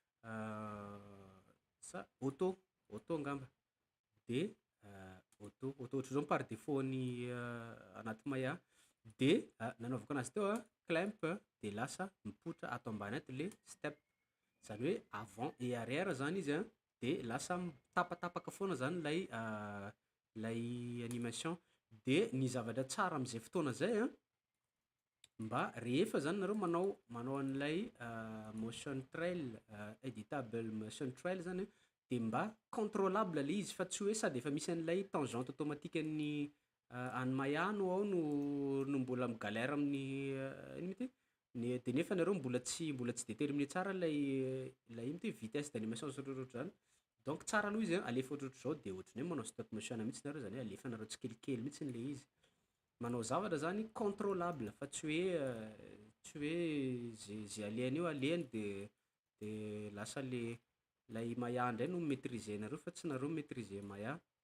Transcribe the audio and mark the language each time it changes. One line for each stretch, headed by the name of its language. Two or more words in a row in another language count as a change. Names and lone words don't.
Malagasy: sa auto angamba de auto ohatran'izao
French: par défaut
Malagasy: ny anaty maya de nanaovako anazy teo clamp de lasa mipotra ato ambany ato le step zany hoe
French: avant et arrière
Malagasy: zany izy de lasa tapatapaka foana zany lay animation de ny zavatra tsara am'izay fotoana zay mba rehefa zany nareo manao an'ilay
English: motion trail editable motion trail
Malagasy: zany de mba contrôlable le izy fa tsy hoe sady efa misy an'ilay
French: tangente automatique
Malagasy: an'ny maya no ao no mbola migalère amin'ny ino ty de nefa nareo mbola tsy déterminé tsara lay ino ty
French: vitesse d'animation
Malagasy: ohatrohatry zany donc tsara aloha izy alefa ohatrohatry zao de ohatrany hoe manao
English: stop motion
Malagasy: mihitsy nareo zany hoe alefa nareo tsikelikely mihitsy le izy manao zavatra zany contrôlable fa tsy hoe zay alehany eo alehany de lasa lay maya ndray no maîtriser nareo fa tsy nareo maîtriser maya